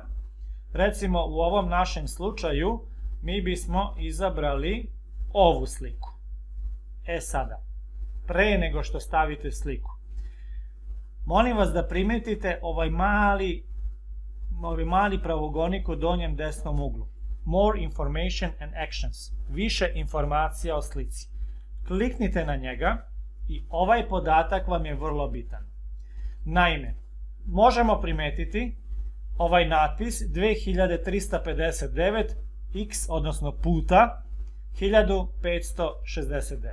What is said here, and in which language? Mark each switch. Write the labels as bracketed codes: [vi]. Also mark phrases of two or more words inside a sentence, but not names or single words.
[sr] Recimo u ovom našem slučaju mi bismo izabrali ovu sliku. E sada, pre nego što stavite sliku, molim vas da primetite ovaj mali pravogonik u donjem desnom uglu. [en] More information and actions. [sr] Više informacija o slici. Kliknite na njega i ovaj podatak vam je vrlo bitan. Naime, možemo primetiti ovaj natpis 2359 x, odnosno puta 1569.